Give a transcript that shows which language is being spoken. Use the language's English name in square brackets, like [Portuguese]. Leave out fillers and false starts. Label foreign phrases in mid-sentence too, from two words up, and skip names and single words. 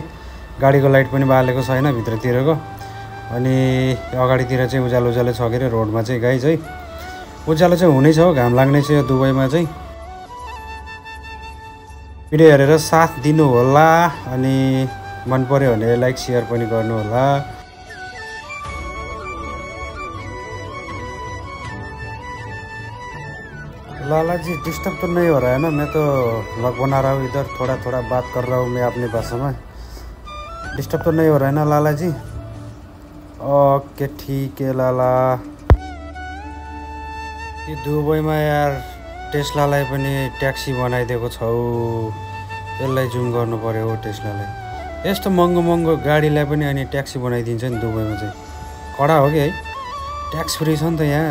[Nepali] गाडीको लाइट पनि बालेको छैन भित्रतिरको। अनि अगाडितिर चाहिँ उज्यालो छ के अरे रोडमा चाहिँ गाइज है। उज्यालो चाहिँ हुनेछ हो, घाम लाग्ने छ यो दुबईमा चाहिँ। भिडियो हेरेर साथ दिनु होला अनि मन पर्यो भने [English] like share [Nepali] पनि गर्नु होला। [Hindi] लाला जी डिस्टर्ब तो नहीं हो रहा है ना? मैं तो व्लॉग बना रहा हूँ इधर, थोड़ा बात कर रहा हूँ मैं अपनी भाषा में। डिस्टर्ब तो नहीं हो रहा है ना लाला जी? ओके ठीक है लाला। [Nepali] यो दुबईमा यार टेस्लालाई पनि ट्याक्सी बनाइदिएको छौ। यसलाई जुम गर्नु पर्यो हो टेस्लालाई। यस्तो महँगो गाडीलाई पनि अनि ट्याक्सी बनाइदिन्छ नि दुबईमा चाहिँ। कडा हो कि है, ट्याक्स फ्री छ नि त यहाँ।